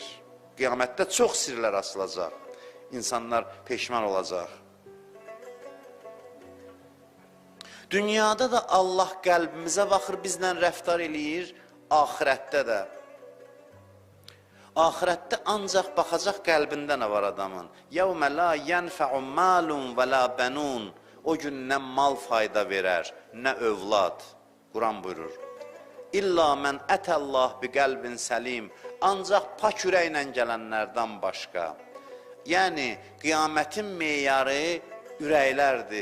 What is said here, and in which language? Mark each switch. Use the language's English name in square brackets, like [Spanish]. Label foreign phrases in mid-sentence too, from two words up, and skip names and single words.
[Azerbaijani] Qiyamətdə çox sirlər açılacaq, insanlar peşman olacaq. Dünyada da Allah qəlbimizə baxır, bizlə rəftar eləyir, axirətdə də. Axirətdə ancaq baxacaq qəlbində nə var adamın. [Arabic] يَوْمَ لَا يَنْفَعُ مَالٌ وَلَا بَنُونَ [Azerbaijani] O gün nə mal fayda verər, nə övlad. Quran buyurur. [Arabic] إلا من أتى الله بقلب سليم. [Azerbaijani] Ancaq pak ürəklə gələnlərdən başqa. Yəni, qiyamətin meyarı ürəklərdir.